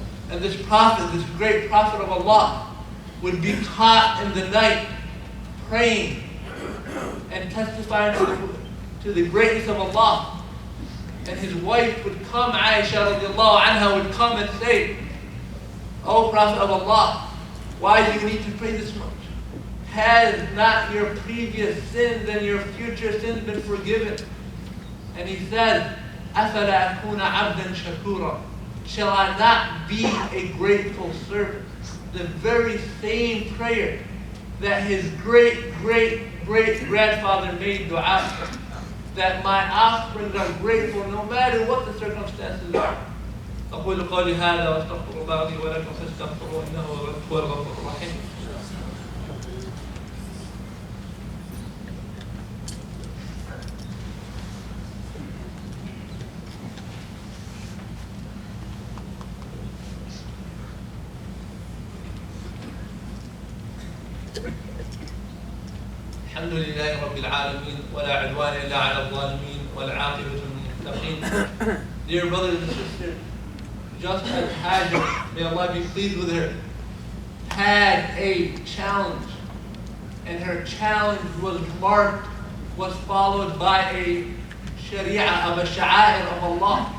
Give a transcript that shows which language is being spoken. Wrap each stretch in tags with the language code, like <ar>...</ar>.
<en>And this prophet, this great prophet of Allah, would be caught in the night praying and testifying to the greatness of Allah. And his wife would come, Aisha radiallahu anha, would come and say, "O Prophet of Allah, why do you need to pray this much? Has not your previous sins and your future sins been forgiven?" And he said,</en> <ar>أَفَلَا أَكُونَ عَبْدًا شَكُورًا.</ar> <en>Shall I not be a grateful servant? The very same prayer that his great-great-great-grandfather made dua for. That my offspring are grateful no matter what the circumstances are.</en> <ar>أقول قولي هذا وأستغفر الله لي ولكم فاستغفروه إنه هو الغفور الرحيم. الحمد لله رب العالمين ولا عدوان إلا على الظالمين والعاقبة للمتقين.</ar> <en>Dear brothers and sisters, just as Hajj, may Allah be pleased with her, had a challenge, and her challenge was followed by a sharia of a sha'air of Allah.</en>